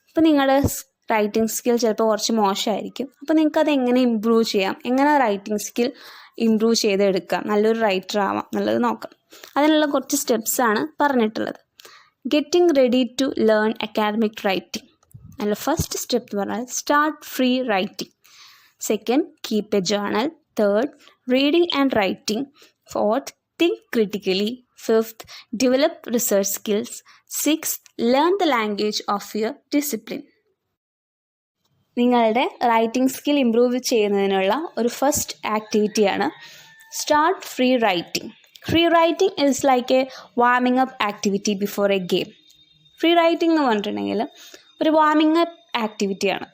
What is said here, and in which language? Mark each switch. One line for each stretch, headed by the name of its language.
Malayalam: ഇപ്പോൾ നിങ്ങളുടെ writing skill ചിലപ്പോൾ കുറച്ച് മോശമായിരിക്കും. അപ്പോൾ നിങ്ങൾക്ക് അത് എങ്ങനെ ഇമ്പ്രൂവ് ചെയ്യാം, എങ്ങനെ റൈറ്റിംഗ് സ്കിൽ ഇമ്പ്രൂവ് ചെയ്തെടുക്കാം, നല്ലൊരു റൈറ്റർ ആവാം എന്നുള്ളത് നോക്കാം. അതിനുള്ള കുറച്ച് സ്റ്റെപ്സാണ് പറഞ്ഞിട്ടുള്ളത്.
English: Getting ready to learn academic writing.
Malayalam: അതിൽ
English: first step
Malayalam: എന്ന് പറഞ്ഞാൽ
English: Start free writing. Second, keep a journal. Third, reading and writing. Fourth, think critically. Fifth, develop research skills. Sixth, learn the language of your discipline.
Malayalam: നിങ്ങളുടെ writing skill improve ചെയ്യുന്നതിനുള്ള ഒരു first ആക്ടിവിറ്റിയാണ്
English: Start free writing. Free writing is like a warming up activity before a game.
Malayalam: Free writing എന്ന് പറഞ്ഞിട്ടുണ്ടെങ്കിൽ ഒരു warming up ആക്ടിവിറ്റിയാണ്.